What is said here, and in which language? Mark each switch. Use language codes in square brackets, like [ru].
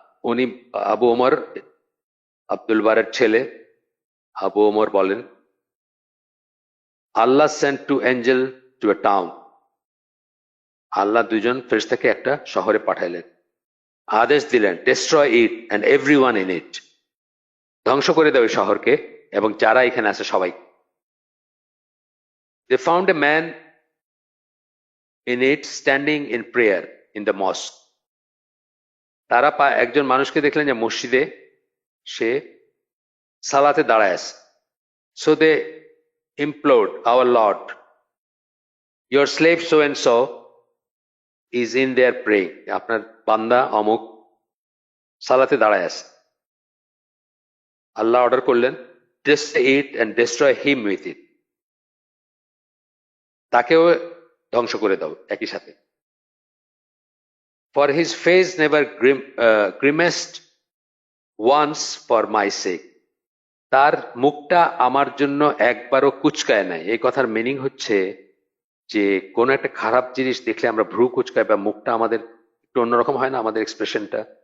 [bn] উনি, আবু ওমর আব্দুল বারের ছেলে আবু ওমর বলেন, আল্লাহ [en] Sent two angel to a town. [bn] আল্লাহ 2 জন ফেরেশতাকে একটা শহরে পাঠাইলেন, আদেশ দিলেন, [en] destroy it and everyone in it, [bn] ধ্বংস করে দাও এই শহরকে এবং যারা এখানে আছে সবাই। [en] They found a man in it standing in prayer in the mosque. [bn] তারা একজন মানুষকে দেখলেন যে মসজিদে সে সালাতে দাঁড়ায় আছে। [en] So they implored, our Lord, your slave so and so is in there praying. [bn] আপনার বান্দা অমুক সালাতে দাঁড়ায় আছে। আল্লাহ অর্ডার করলেন, [en] destroy it and destroy him with it, [bn] তাকেও ধ্বংস করে দাও একই সাথে। [en] For his face never grimaced once for my sake, [bn] তার মুখটা আমার জন্য একবারও কুচকায় নাই। এই কথার মিনিং হচ্ছে যে কোন একটা খারাপ জিনিস দেখলে আমরা ভ্রু কুচকাই বা মুখটা আমাদের একটু অন্যরকম হয় না, আমাদের এক্সপ্রেশনটা।